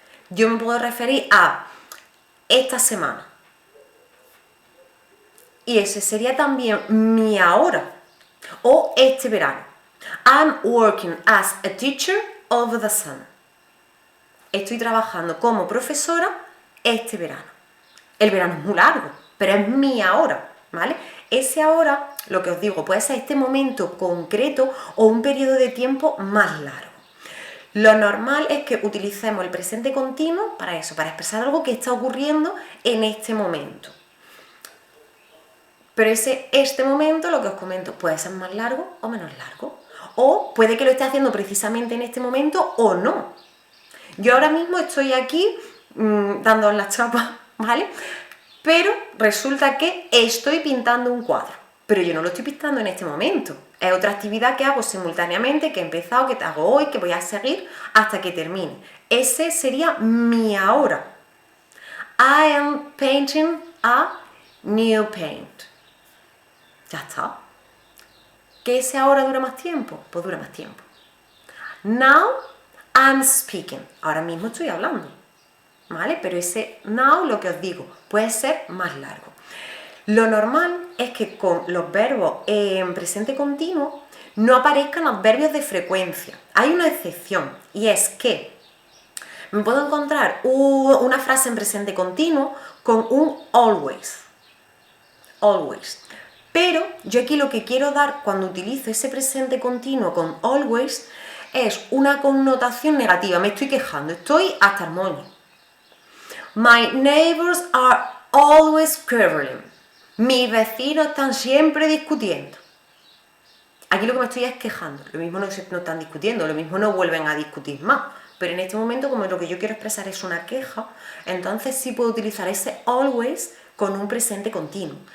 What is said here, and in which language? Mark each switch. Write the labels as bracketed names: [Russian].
[Spanish] Yo me puedo referir a esta semana. Y ese sería también mi ahora. O este verano. [English] I'm working as a teacher over the summer. [Spanish] Estoy trabajando como profesora este verano. El verano es muy largo, pero es mi ahora, ¿vale? Ese ahora, lo que os digo, puede ser este momento concreto o un periodo de tiempo más largo. Lo normal es que utilicemos el presente continuo para eso, para expresar algo que está ocurriendo en este momento. Pero este momento, lo que os comento, puede ser más largo o menos largo. O puede que lo esté haciendo precisamente en este momento o no. Yo ahora mismo estoy aquí dando la chapa, ¿vale? Pero resulta que estoy pintando un cuadro. Pero yo no lo estoy pintando en este momento. Es otra actividad que hago simultáneamente, que he empezado, que hago hoy, que voy a seguir hasta que termine. Ese sería mi ahora. [English] I am painting a new paint. [Spanish] Ya está. ¿Que ese ahora dura más tiempo? Pues dura más tiempo. [English] Now I'm speaking. [Spanish] Ahora mismo estoy hablando. ¿Vale? Pero ese now, lo que os digo, puede ser más largo. Lo normal es que con los verbos en presente continuo no aparezcan adverbios de frecuencia. Hay una excepción y es que me puedo encontrar una frase en presente continuo con un always. Always. Pero yo aquí lo que quiero dar cuando utilizo ese presente continuo con always es una connotación negativa. Me estoy quejando, estoy hasta el moño. [English] My neighbors are always quarreling. [Spanish] Mis vecinos están siempre discutiendo. Aquí lo que me estoy es quejando. Lo mismo no están discutiendo, lo mismo no vuelven a discutir más. Pero en este momento, como lo que yo quiero expresar es una queja, entonces sí puedo utilizar ese always con un presente continuo.